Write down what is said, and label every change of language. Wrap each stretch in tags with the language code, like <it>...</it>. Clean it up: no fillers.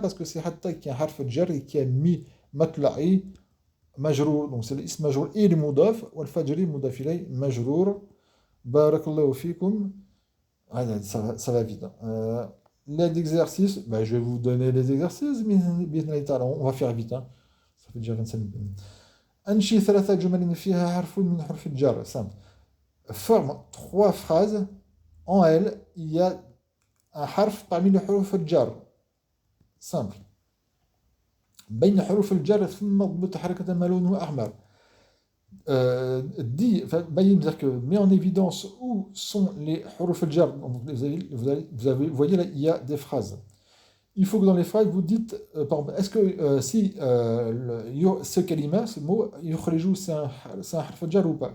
<fr>Parce que c'est hatta qui est un harf jar et qui a mis matla'i majrour, donc c'est l'ism majrour et le mudaf, ou al-fajri mudaf ilay majrour, barakallahu fikum. Ça va vite. Les exercices, ben, je vais vous donner les exercices, mais on va faire vite, hein. Ça fait déjà 25 minutes.</fr> <ar>أنشي 3 جمل فيها حرف من حروف الجر.</ar> <fr>Simple. Forme 3 phrases. En elles, il y a un harf parmi les حروف الجر. Simple.</fr> <ar>بين حروف الجر ثم اضبط حركة ما لونه أحمر.</ar> <fr>Dit, c'est-à-dire que met en évidence où sont les حروف الجر. Vous voyez là, il y a des phrases. Il faut que dans les phrases, vous dites, par exemple, est-ce que si ce kalima, ce mot, yukhriju, c'est un harf jar ou pas?</fr>